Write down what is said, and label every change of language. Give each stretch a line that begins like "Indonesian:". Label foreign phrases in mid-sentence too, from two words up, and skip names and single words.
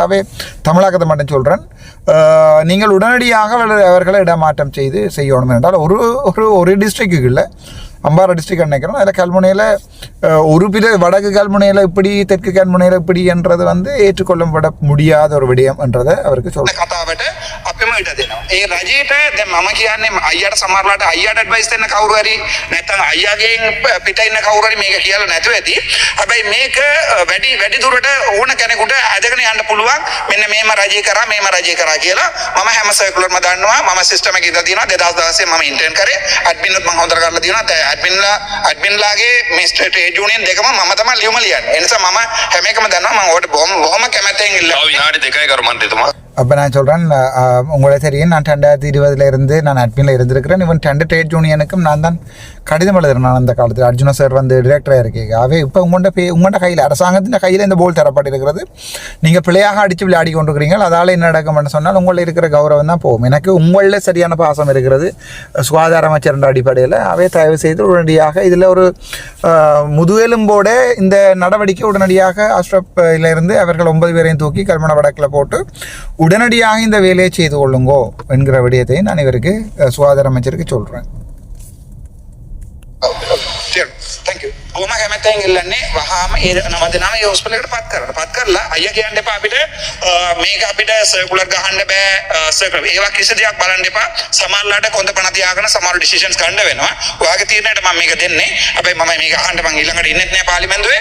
Tamil: அவை தமிழகத்தை மட்டும் சொல்கிறேன், நீங்கள் உடனடியாக அவர்களை இடமாற்றம் செய்யணும் என்றால் ஒரு டிஸ்ட்ரிக்ட்டுக்கு இல்லை, அம்பாறை டிஸ்ட்ரிக்ட் நினைக்கிறோம். அதில் கல்முனையில் ஒரு வடக்கு கல்முனையில் இப்படி, தெற்கு கல்முனையில் இப்படி என்றது வந்து ஏற்றுக்கொள்ளப்பட முடியாத ஒரு விடயம் என்றதை அவருக்கு சொல்கிறேன்.
Sinhala: අපිම ඉඩ දෙනවා. ඒ රජයට දැන් මම කියන්නේ අයියාට සමහරලාට අයියාට ඇඩ්වයිස් දෙන්න කවුරු හරි නැත්නම් අයියාගෙන් පිට ඉන්න කවුරු හරි මේක කියලා නැතුව ඇති. හැබැයි මේක වැඩි දුරට ඕන කෙනෙකුට අදගෙන යන්න පුළුවන්. මෙන්න මේම රජය කරා කියලා මම හැම සර්කුලර්ම දන්නවා. මම සිස්ටම් එකේ ඉඳලා තියෙනවා 2016 මම ඉන්ටර්න් කරේ. ඇඩ්මින් උත් මම හොඳට කරලා තියෙනවා. ඇඩ්මින්ලාගේ මේ
English: trade union
Sinhala: දෙකම මම තමයි ලියුම ලියන්නේ. ඒ නිසා මම හැම එකම දන්නවා. මම ඔයාලට බොහොම කැමැත්තෙන් ඉල්ලනවා. විනාඩි 2යි කරු මන්ත්‍රීතුමා.
Tamil: அப்போ நான் சொல்கிறேன், உங்களை தெரியும், நான் 2020 நான் அட்மினில் இருந்திருக்கிறேன். இவன் 2
English: trade union
Tamil: நான் தான் கடிதம் எழுதுறேன். நான் அந்த காலத்தில் அர்ஜுன சார் வந்து டிரெக்டராக இருக்கீங்க. அவை இப்போ உங்கள்கிட்ட கையில், அரசாங்கத்தின் கையில் இந்த போல் தரப்பட்டிருக்கிறது. நீங்கள் பிள்ளையாக அடித்து விளையாடி கொண்டிருக்கிறீங்க. அதால் என்ன நடக்கும்னு சொன்னால் உங்களில் இருக்கிற கௌரவம் தான் போகும். எனக்கு உங்களில் சரியான பாசம் இருக்கிறது சுகாதார அமைச்சர் என்ற அடிப்படையில். அவை தயவு செய்து உடனடியாக இதில் ஒரு முதுகெலும்போட இந்த நடவடிக்கை உடனடியாக அஷ்ரப்பிலிருந்து அவர்கள் 9 பேரையும் தூக்கி கல்முனை வடக்கில் போட்டு உடனடியாக இந்த வேலையை செய்து கொள்ளுங்கோ என்கிற விடயத்தை நான் இவருக்கு சுகாதார அமைச்சருக்கு சொல்கிறேன்.
English: Thank you.
Sinhala: කොහොම කැමැත්තෙන් ඉල්ලන්නේ වහාම ඒ නම දෙනාම ඒ හොස්පිටල් එකට පත් කරලා අයියා කියන්න එපා අපිට මේක අපිට සර්කුලර් ගහන්න බෑ සර්කුලර් ඒවා කිසි දෙයක් බලන්න එපා. සමහරලාට කොන්ද පණ තියාගෙන සමහර ඩිසිෂන්ස් ගන්න වෙනවා. ඔයාගේ තීරණයට මම මේක දෙන්නේ. හැබැයි මම මේක අහන්න මං ඊළඟට ඉන්නෙත් නෑ පාර්ලිමේන්තුවේ.